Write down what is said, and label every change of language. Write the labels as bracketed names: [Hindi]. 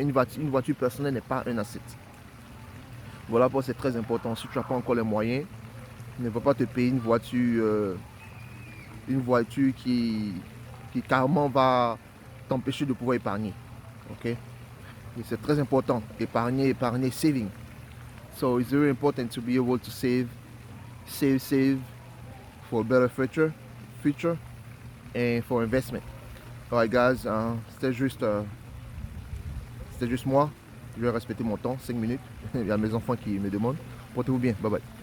[French] Mais une voiture personnelle n'est pas un asset. Voilà pourquoi c'est très important. Si tu n'as pas encore les moyens, ne va pas te payer une voiture qui carrément va t'empêcher de pouvoir épargner. Ok? Et c'est très important. Épargner, saving. [English] So it's very important to be able to save for a better future and for investment. Alright guys, [French] c'était juste moi. Je vais respecter mon temps, 5 minutes. Il y a mes enfants qui me demandent. Portez-vous bien, bye bye.